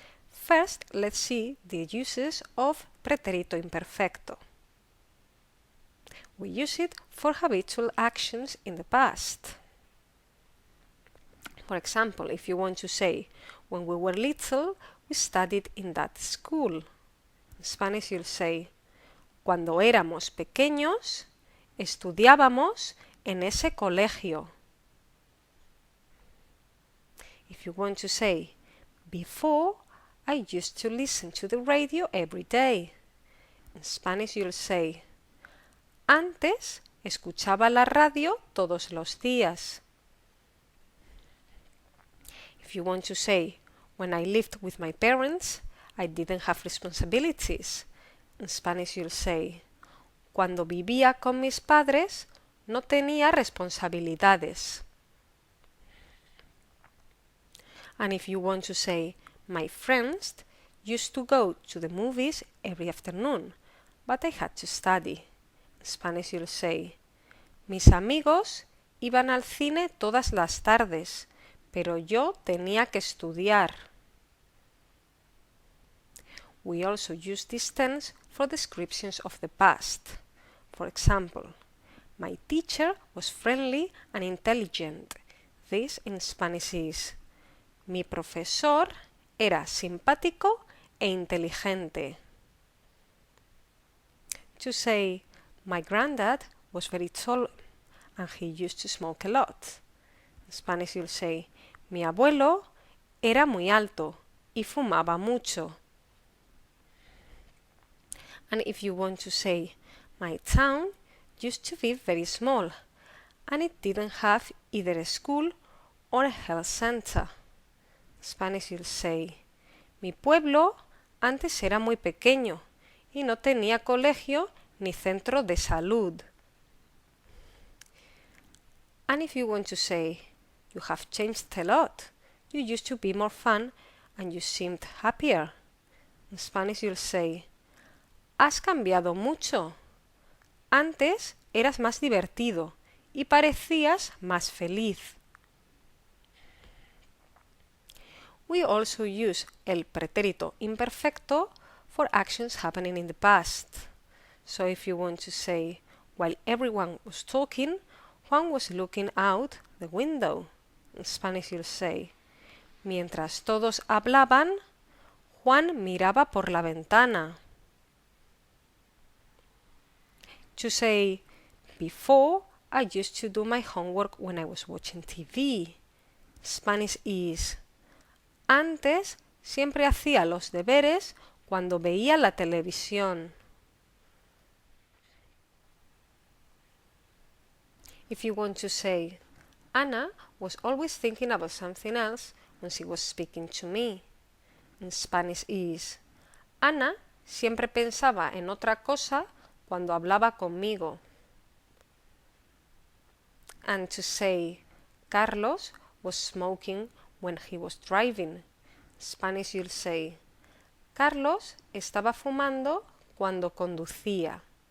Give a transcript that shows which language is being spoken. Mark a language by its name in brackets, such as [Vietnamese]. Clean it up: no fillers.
[English] First, let's see the uses of pretérito imperfecto. We use it for habitual actions in the past. For example, if you want to say, when we were little, we studied in that school. In Spanish you'll say, [Spanish] cuando éramos pequeños, estudiábamos en ese colegio. [English] If you want to say, before, I used to listen to the radio every day. In Spanish you'll say, [Spanish] antes escuchaba la radio todos los días. [English] If you want to say, when I lived with my parents, I didn't have responsibilities. In Spanish you'll say, [Spanish] cuando vivía con mis padres, no tenía responsabilidades. [English] And if you want to say, my friends used to go to the movies every afternoon, but I had to study. In Spanish you'll say, [Spanish] mis amigos iban al cine todas las tardes, pero yo tenía que estudiar. [English] We also use this tense for descriptions of the past. For example, my teacher was friendly and intelligent. This in Spanish is, [Spanish] mi profesor era simpático e inteligente. [English] To say, my granddad was very tall and he used to smoke a lot. In Spanish you'll say, [Spanish] mi abuelo era muy alto y fumaba mucho. [English] And if you want to say, my town used to be very small and it didn't have either a school or a health center. In Spanish you'll say, [Spanish] mi pueblo antes era muy pequeño y no tenía colegio ni centro de salud. [English] And if you want to say, you have changed a lot, you used to be more fun and you seemed happier. In Spanish you'll say, [Spanish] has cambiado mucho. Antes eras más divertido y parecías más feliz. [English] We also use el pretérito imperfecto for actions happening in the past. So if you want to say, while everyone was talking, Juan was looking out the window. In Spanish you'll say, [Spanish] mientras todos hablaban, Juan miraba por la ventana. [English] To say, before, I used to do my homework when I was watching TV. Spanish is, [Spanish] antes siempre hacía los deberes cuando veía la televisión. [English] If you want to say, Anna was always thinking about something else when she was speaking to me. In Spanish is, [Spanish] Ana siempre pensaba en otra cosa cuando hablaba conmigo. [English] And to say, Carlos was smoking when he was driving. Spanish you'll say, [Spanish] Carlos estaba fumando cuando conducía.